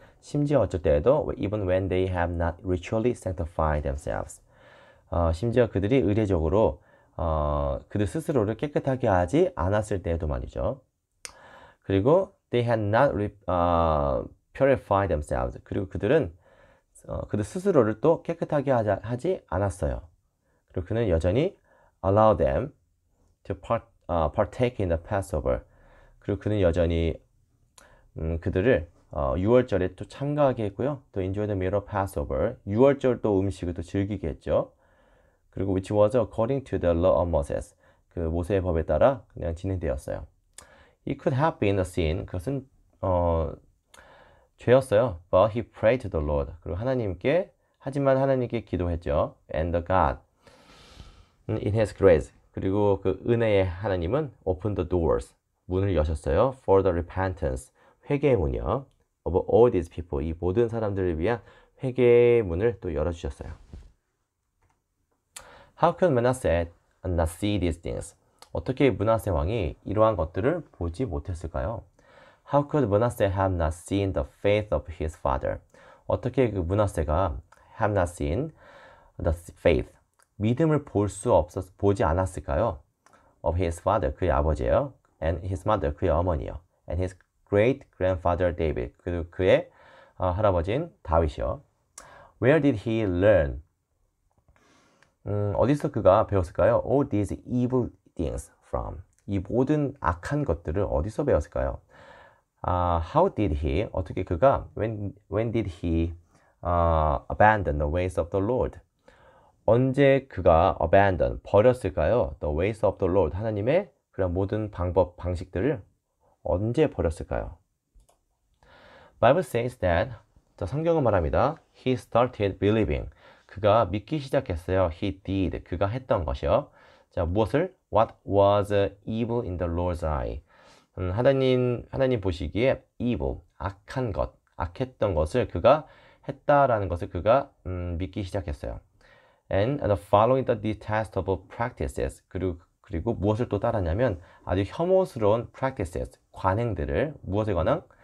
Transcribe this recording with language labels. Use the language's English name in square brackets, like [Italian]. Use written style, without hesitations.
[Korean] 심지어 어쩔 때에도 [English] even when they have not ritually sanctified themselves. [Korean] 심지어 그들이 의례적으로 그들 스스로를 깨끗하게 하지 않았을 때에도 말이죠. 그리고 [English] they had not purified themselves. [Korean] 그리고 그들은 그들 스스로를 또 깨끗하게 하지 않았어요. 그리고 그는 여전히 [English] allow them to partake in the Passover. [Korean] 그리고 그는 여전히 그들을 6월절에 또 참가하게 했고요. [English] 또 enjoy the meal of Passover. [Korean] 6월절 또 음식을 또 즐기게 했죠. 그리고 [English] which was according to the law of Moses. [Korean] 그 모세의 법에 따라 그냥 진행되었어요. [English] It could have been a sin. [Korean] 그것은 죄였어요. [English] But he prayed to the Lord. [Korean] 그리고 하지만 하나님께 기도했죠. [English] And the God in his grace. [Korean] 그리고 그 은혜의 하나님은 [English] opened the doors. [Korean] 문을 여셨어요. [English] For the repentance. [Korean] 회개의 문이요. [English] Of all these people. [Korean] 이 모든 사람들을 위한 회개의 문을 또 열어주셨어요. [English] How could Manasseh not see these things? [Korean] 어떻게 므낫세 왕이 이러한 것들을 보지 못했을까요? [English] How could Manasseh have not seen the faith of his father? [Korean] 어떻게 그 므낫세가 [English] have not seen the faith, [Korean] 믿음을 보지 않았을까요? [English] Of his father, [Korean] 그의 아버지예요. [English] And his mother, [Korean] 그의 어머니요. [English] And his great grandfather David, [Korean] 그리고 그의 할아버지인 다윗이요. [English] Where did he learn? [Korean] 어디서 그가 배웠을까요? [English] All these evil things from. [Korean] 이 모든 악한 것들을 어디서 배웠을까요? [English] How did he? [Korean] 어떻게 그가? [English] When did he abandon the ways of the Lord? [Korean] 언제 그가 [English] abandon, [Korean] 버렸을까요? [English] The ways of the Lord. [Korean] 하나님의 그런 모든 방식들을 언제 버렸을까요? [English] Bible says that, [Korean] 자, 성경은 말합니다. [English] He started believing. [Korean] 그가 믿기 시작했어요. [English] He did. [Korean] 그가 했던 것이요. 자, 무엇을? [English] What was evil in the Lord's eye? [Korean] 하나님 보시기에 [English] evil, [Korean] 악한 것, 악했던 것을 그가 했다라는 것을 그가 믿기 시작했어요. [English] And following the detestable practices. [Korean] 그리고 무엇을 또 따랐냐면 아주 혐오스러운 [English] practices, [Korean] 관행들을, 무엇에 관한?